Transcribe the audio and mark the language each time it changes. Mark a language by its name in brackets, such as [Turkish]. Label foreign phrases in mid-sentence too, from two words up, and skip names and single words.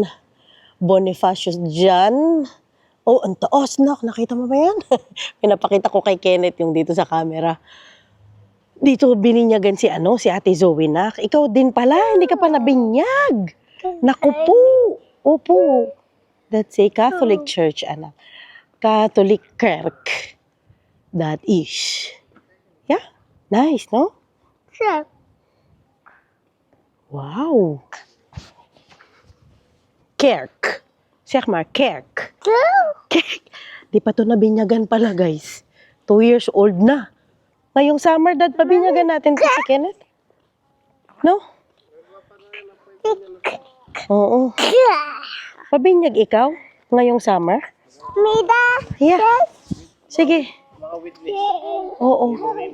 [Filipino] Bonifacius dyan. Oh, ang taas, nak. Nakita mo ba yan? Pinapakita ko kay Kenneth yung dito sa camera. Dito bininyagan si Ate Zoe, nak. Ikaw din pala, hindi ka pa nabinyag. Naku po. Opo. [English] That's a Catholic Church, anak. Catholic Kirk. That is. Yeah? Nice, no? Sure. [Dutch] Wow. Kerk. Zeg maar, kerk. Kerk. [Filipino] Di pa to nabinyagan pala, guys. [English] 2 years old na. [Filipino] Ngayong summer, Dad, pabinyagan natin to si Kenneth. No? Oo. Pabinyag ikaw? Ngayong summer? Yeah. Sige. Oo.